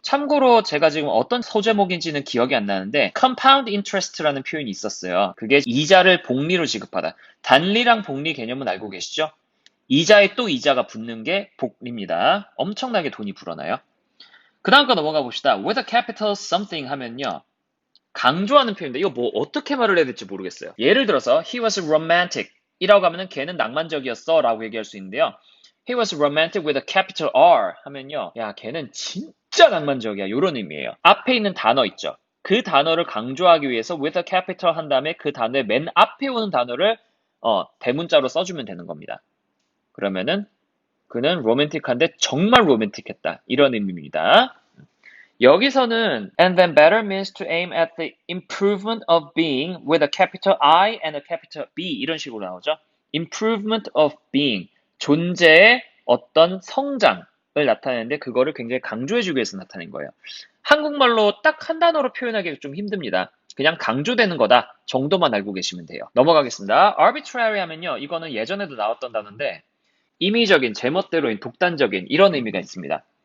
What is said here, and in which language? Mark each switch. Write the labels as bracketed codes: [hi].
[ko] 참고로 제가 지금 어떤 소제목인지는 기억이 안 나는데 compound interest라는 표현이 있었어요. 그게 이자를 복리로 지급하다. 단리랑 복리 개념은 알고 계시죠? 이자에 또 이자가 붙는 게 복리입니다. 엄청나게 돈이 불어나요. 그 다음 거 넘어가 봅시다. [en] with a capital something [ko] 하면요. 강조하는 표현인데 이거 뭐 어떻게 말을 해야 될지 모르겠어요. 예를 들어서 [en] he was romantic [ko] 이라고 하면은 걔는 낭만적이었어 라고 얘기할 수 있는데요. [en] he was romantic with a capital R [ko] 하면요. 야 걔는 진짜 낭만적이야 이런 의미예요. 앞에 있는 단어 있죠. 그 단어를 강조하기 위해서 with a capital 한 다음에 그 단어의 맨 앞에 오는 단어를 대문자로 써주면 되는 겁니다. 그러면은 그는 로맨틱한데 정말 로맨틱했다 이런 의미입니다. 여기서는 [en] and then better means to aim at the improvement of being with a capital I and a capital B [ko] 이런 식으로 나오죠. [en] improvement of being [ko] 존재의 어떤 성장을 나타내는데 그거를 굉장히 강조해주기 위해서 나타낸 거예요. 한국말로 딱 한 단어로 표현하기가 좀 힘듭니다. 그냥 강조되는 거다 정도만 알고 계시면 돼요. 넘어가겠습니다. arbitrary 하면요. 이거는 예전에도 나왔던 단어인데 임의적인, 제멋대로인, 독단적인 이런 의미가 있습니다.